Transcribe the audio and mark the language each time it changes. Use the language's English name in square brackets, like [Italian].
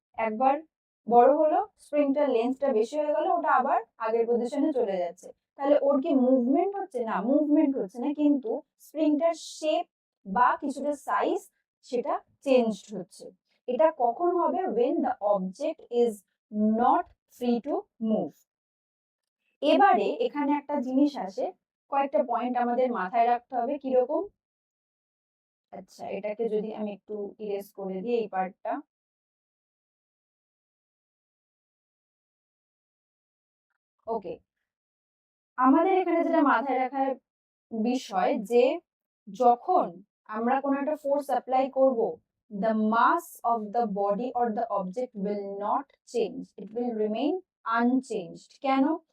[Bangla] একবার বড় হলো, স্প্রিংটার লেন্থটা বেশি হয়ে গেল, ওটা আবার আগের পজিশনে চলে যাচ্ছে। তাহলে ওর কি মুভমেন্ট হচ্ছে? না, মুভমেন্ট হচ্ছে না, কিন্তু স্প্রিংটার শেপ বা কিছুটা সাইজ সেটা চেঞ্জড হচ্ছে। এটা কখন হবে? [English] when the object is not free to move। [Bangla] এবারে এখানে একটা জিনিস আসে, কয়েকটা পয়েন্ট আমাদের মাথায় রাখতে হবে। কিরকম? আচ্ছা, এটাকে যদি আমি একটু ইরেজ করে দিই এই পার্টটা। ওকে, আমাদের এখানে যেটা মাথায় রাখার বিষয় যে যখন আমরা কোনো একটা ফোর্স অ্যাপ্লাই করব, [English] the mass of the body or the object will not change, it will remain unchanged। [Bangla] কেন?